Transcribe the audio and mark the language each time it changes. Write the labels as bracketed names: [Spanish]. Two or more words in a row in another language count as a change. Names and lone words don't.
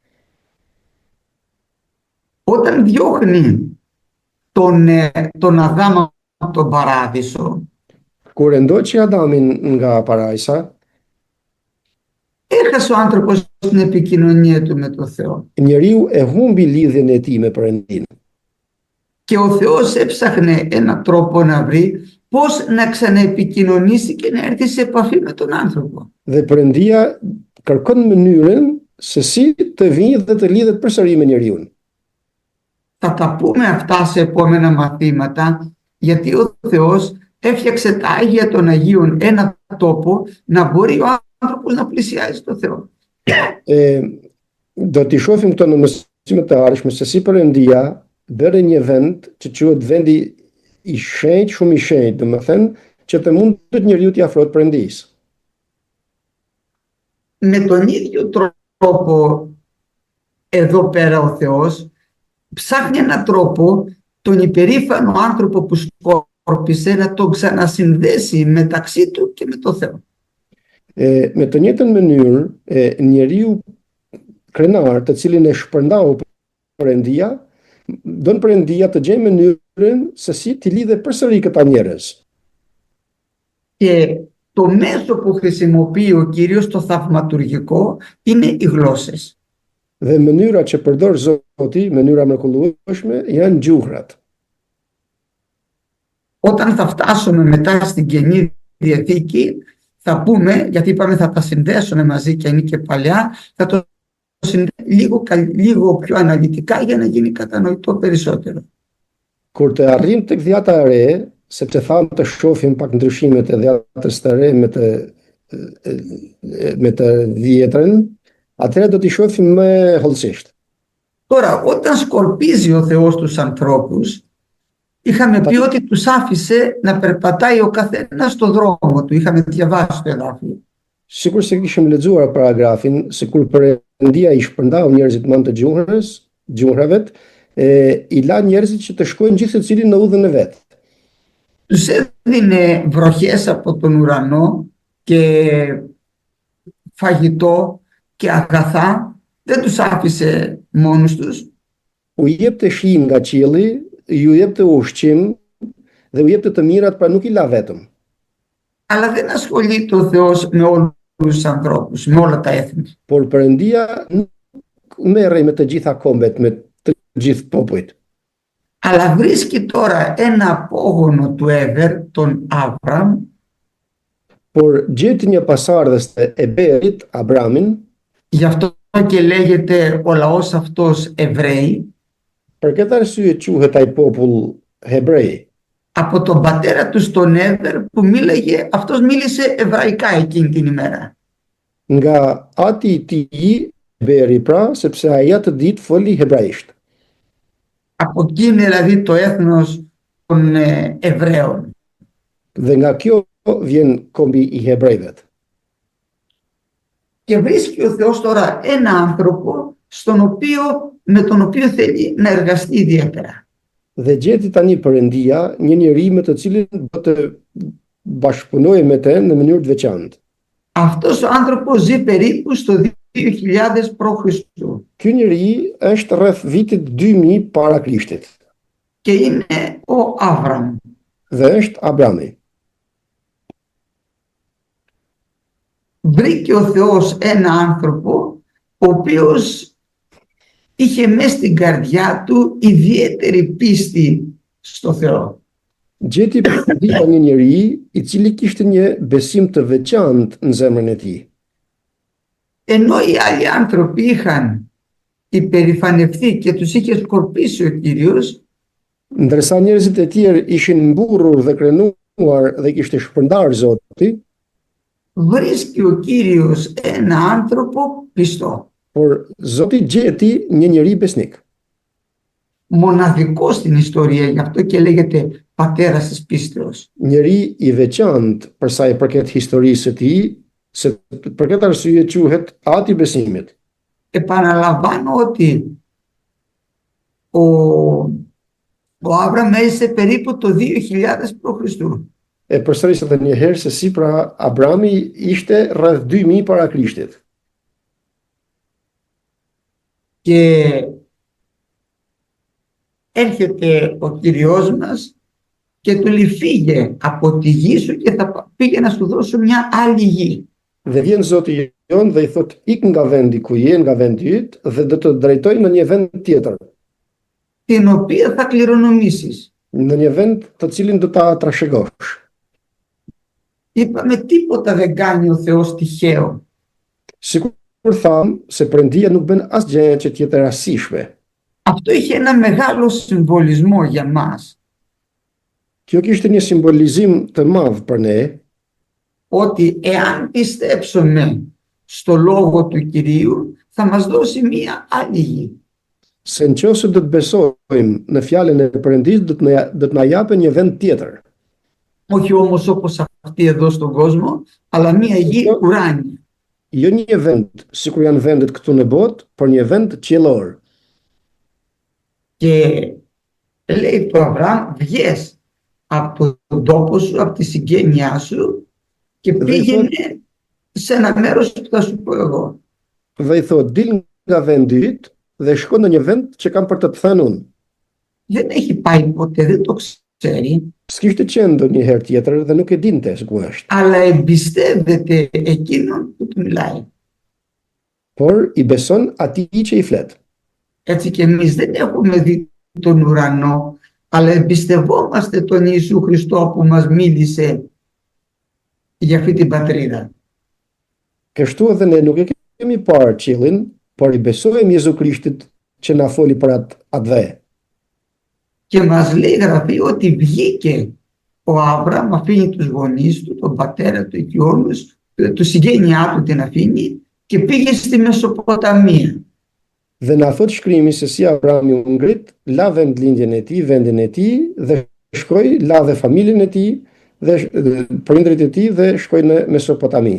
[Greek] Όταν διώχνει τον Αδάμ από τον παράδεισο, [Albanian] Kur e ndoqi Adamin nga parajsa, [Greek] έχασε ο άνθρωπος την επικοινωνία του με τον Θεό. [Albanian] njeriu e humbi lidhjen e tij me Perëndin. [Greek] Και ο Θεός έψαχνε έναν τρόπο να βρει πώς να ξαναεπικοινωνήσει και να έρθει σε επαφή με τον άνθρωπο. [Albanian] Dhe Perëndia kërkon mënyrën se si të vijë dhe të lidhet përsëri me njeriu. [Greek] Θα τα πούμε αυτά σε επόμενα μαθήματα, γιατί ο Θεός έφτιαξε τα Άγια των Αγίων ένα τόπο να μπορεί ο άνθρωπος να πλησιάζει το Θεό. [Albanian] Do t'i shohim këto në mësimet e arshme se si Perëndia bëri një vend që quhet vendi i shenjtë, shumë i shenjtë, domethënë që të mundet njeriu t'i afrohet Perëndisë. [Greek] Με τον ίδιο τρόπο εδώ πέρα ο Θεός ψάχνει έναν τρόπο τον υπερήφανο άνθρωπο που σκόρπισε να τον ξανασυνδέσει μεταξύ του και με το Θεό. [Albanian] Me të njëjtën mënyrë, njeriu krenar të cilin e shpërndau Perëndia, don Perëndia të gjejë mënyrën se si t'i lidhe përsëri këta njerëz. [Greek] Και το μέσο που χρησιμοποιεί ο Κύριος, το θαυματουργικό, είναι οι γλώσσες. [Albanian] Dhe mënyra që përdor Zoti, mënyra mrekullueshme, janë gjuhrat. [Greek] Όταν θα φτάσουμε μετά στην Καινή Διαθήκη, θα πούμε, γιατί είπαμε θα τα συνδέσουμε μαζί και είναι και παλιά, θα το συνδέσουμε λίγο πιο αναλυτικά για να γίνει κατανοητό περισσότερο. [Albanian] Kur të arrim tek Dhjata e Re, sepse thamë të shohim pak ndryshimet e Dhjatës së Re me të Dhjetrën, atëherë do t'i shohim më hollësisht. [Greek] Τώρα, όταν σκορπίζει ο Θεός τους ανθρώπους, είχαμε πει ότι τους άφησε να περπατάει ο καθένας στο δρόμο του. Είχαμε διαβάσει το εδάφιο. [Albanian] Sikur se kishim lexuar paragrafin, se kur Perëndia i shpërndau njerëzit mand të gjuhravet, i la njerëzit që të shkojnë gjithë secili në udhën e vet. [Greek] Τους έδινε βροχές από τον ουρανό και φαγητό και αγαθά. Δεν τους άφησε μόνους τους. [Albanian] U jepte shi nga qielli, ju jepte ushqim dhe u jepte të mirat, pra nuk i la vetëm. [Greek] Αλλά δεν ασχολείται ο Θεός με όλους τους ανθρώπους, με όλα τα έθνη. [Albanian] Por Perëndia nuk merrej me të gjitha kombet, me të gjithë popujt. [Greek] Αλλά βρίσκει τώρα ένα απόγονο του Εβερ, τον Άβραμ, [Albanian] Por gjeti një pasardhës të Eberit, Abramin, [Greek] γι' αυτό και λέγεται ο λαός αυτός Εβραίοι, [Albanian] për këtë arsye quhet ai popull hebrej, [Greek] από τον πατέρα του τον Εβερ που αυτός μίλησε εβραϊκά εκείνη την ημέρα. [Albanian] nga ati i tij Eberi, pra, sepse ai atë ditë foli hebraisht. [Greek] Από εκείνη δηλαδή το έθνος των Εβραίων. [Albanian] Dhe nga kjo vjen kombi i hebrejve. [Greek] Και βρίσκει ο Θεός τώρα ένα άνθρωπο με τον οποίο θέλει να εργαστεί ιδιαίτερα. [Albanian] Dhe gjeti tani Perëndia një njeri me të cilin do të bashkëpunojë me të në mënyrë të veçantë. [Greek] Αυτός ο άνθρωπος ζει περίπου στο 2000 π.Χ. [Albanian] Ky njeri është rreth vitit 2000 para Krishtit [Greek] και είναι ο Άβραμ. [Albanian] dhe është Abrami. [Greek] Βρήκε ο Θεός ένα άνθρωπο ο οποίος είχε μέσα στην καρδιά του ιδιαίτερη πίστη στο Θεό. [Albanian] Gjeti Perëndia një njeri i cili kishte një besim të veçantë në zemrën e tij. [Greek] Ενώ οι άλλοι άνθρωποι είχαν υπερηφανευτεί και τους είχε σκορπίσει ο Κύριος, [Albanian] Ndërsa njerëzit e tjerë ishin mburrur dhe krenuar dhe kishte shpërndar Zoti, [Greek] βρίσκει ο Κύριος ένα άνθρωπο πιστό. [Albanian] por Zoti gjeti një njeri besnik. [Greek] Μοναδικό στην ιστορία, γι' αυτό και λέγεται πατέρας της πίστεως. [Albanian] Njeri i veçantë për sa i përket historisë së tij, se për këtë arsye quhet ati besimit. [Greek] Επαναλαμβάνω ότι ο Άβραμ έζησε περίπου το 2000 π.Χ. [Albanian] Përsëris edhe një herë se si pra Abrami ishte rreth 2000 para Krishtit. [Greek] Και έρχεται ο Κύριος μας και του λέει φύγε από τη γη σου και θα πήγε να σου δώσω μια άλλη γη. [Albanian] Dhe vjen Zoti jon dhe i thot ik nga vendi ku je, nga vendi yt dhe do të drejtoj në një vend tjetër, [Greek] την οποία θα κληρονομήσεις. [Albanian] në një vend të cilin do ta trashëgosh. [Greek] Είπαμε τίποτα δεν κάνει ο Θεός τυχαίο. [Albanian] Sikur tham se Perëndia nuk bën asgjë që të jetë e rastishme. [Greek] Αυτό είχε ένα μεγάλο συμβολισμό για μας. [Albanian] Kjo kishte një simbolizim të madh për ne, [Greek] Ότι εάν πιστέψουμε στο λόγο του Κυρίου θα μας δώσει μία άλλη γη. [Albanian] se nëse do të besojmë në fjalën e Perëndis, do të na japë një vend tjetër. [Greek] Όχι όμως όπως αυτή εδώ στον κόσμο, αλλά μία γη ουράνια. [Albanian] Jo një vend sikur janë vendet këtu në botë, por një vend qiellor. [Greek] Και λέει το Αβραάμ, βγες από τον τόπο σου, από τη συγγένειά σου και πήγαινε σε ένα μέρος που θα σου πω εγώ. [Albanian] Dhe i thot, dil nga vendi yt dhe shko në një vend që kam për të të thënë unë. [Greek] Δεν έχει πάει ποτέ, δεν το ξέρει, [Albanian] S'kishte qenë ndonjëherë tjetër dhe nuk e dinte se ku është. [Greek] αλλά εμπιστεύεται εκείνον που του μιλάει. [Albanian] Por i beson atij që i flet. [Greek] Έτσι και εμείς δεν έχουμε δει τον ουρανό, αλλά εμπιστευόμαστε τον Ιησού Χριστό που μας μίλησε για αυτή την πατρίδα. [Albanian] Kështu edhe ne nuk e kemi parë qiellin, por i besojmë Jezu Krishtit që na foli për atë dhe. [Greek] Και μας λέει η Γραφή ότι βγήκε ο Άβραμ, αφήνει τους γονείς του, τον πατέρα του και όλους, του συγγένειά του την αφήνει και πήγε στη Μεσοποταμία. [Albanian] Dhe na thot shkrimi se si Abrahami u ngrit, la vendlindjen e tij, vendin e tij dhe shkoi, la dhe familjen e tij dhe prindrit e tij dhe shkoi në Mesopotami.